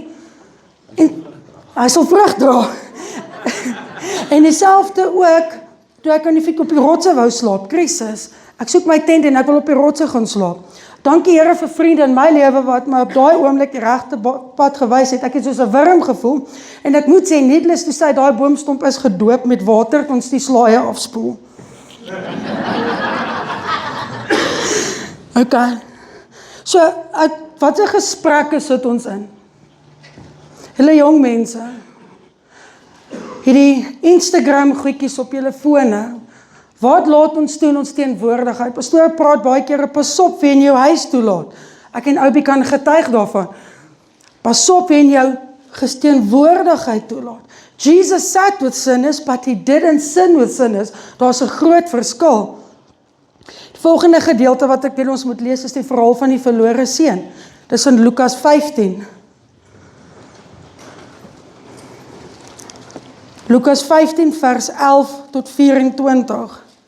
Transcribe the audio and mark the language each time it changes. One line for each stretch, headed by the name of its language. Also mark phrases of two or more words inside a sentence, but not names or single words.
Afrikaans: En hy sal vrug dra. En dieselfde ook, toe ek op die rotse wou slaap, krisis, ek soek my tent en ek wil op die rotse gaan slaap. Dankie Here vir vriende in my lewe wat my op daai oomblik die regte pad gewys het. Ek het soos 'n wurm gevoel en ek moet sê,
English: needless to say,
Afrikaans: daai boomstomp is gedoop met water, kon ons die slaaie afspoel. Okay. So, wat 'n gesprekke sit ons in? Hulle jong mense, hierdie Instagram goedjies op julle fone, wat laat ons toe in ons teenwoordigheid? Pastoor praat baie keer, pas op wie in jou huis toelaat. Ek en Oupie kan getuig daarvan. Pas op wie in jou teenwoordigheid toelaat.
English: Jesus sat with sinners, but he didn't sin with sinners.
Afrikaans: Daar's 'n groot verskil. Die volgende gedeelte wat ek wil ons moet lees is die verhaal van die verlore seun. Dis in Lukas 15. Lukas 15 vers 11 tot 24.